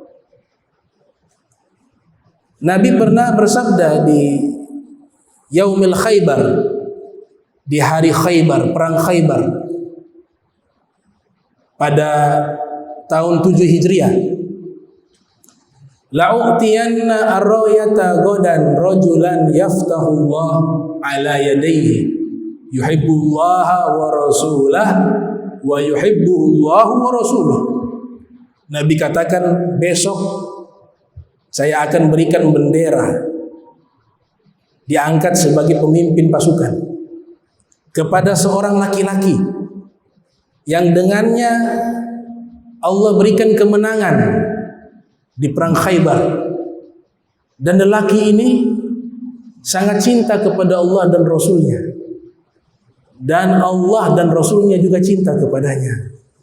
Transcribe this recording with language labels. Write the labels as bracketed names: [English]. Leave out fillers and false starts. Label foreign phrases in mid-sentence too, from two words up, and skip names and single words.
[Indonesian] Nabi pernah bersabda di Yaumil Khaybar, di hari Khaybar, perang Khaybar pada tahun 7 Hijriah. [Arabic] لأعطين الراية غدا رجلا يفتح الله على يديه يحب الله ورسوله ويحب الله ورسوله. [Indonesian] Nabi katakan, besok saya akan berikan bendera diangkat sebagai pemimpin pasukan kepada seorang laki-laki yang dengannya Allah berikan kemenangan di perang Khaybar, dan lelaki ini sangat cinta kepada Allah dan Rasulnya, dan Allah dan Rasulnya juga cinta kepadanya.